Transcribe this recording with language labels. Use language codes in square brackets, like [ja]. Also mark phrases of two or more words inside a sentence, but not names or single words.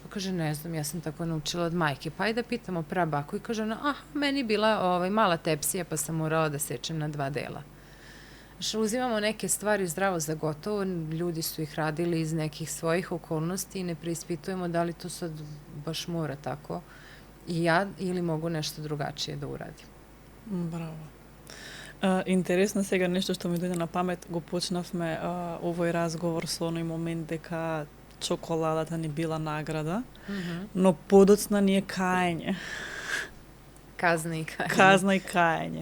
[sr] Pa kaže, ne znam, ja sam tako naučila od majke. Pa ajde da pitamo prabaku i kaže ona, meni bila mala tepsija pa sam morala da sečem na 2 dela. Znači, uzimamo neke stvari zdravo za gotovo, ljudi su ih radili iz nekih svojih okolnosti i ne preispitujemo da li to sad baš mora tako i ja ili mogu nešto drugačije da uradim. [mk] Браво. Интересно сега нешто што ми дојде на памет, го почнавме овој разговор со оној момент дека чоколадата ни била награда, но подоцна ни е каење. Казна и каење. Казна и каење.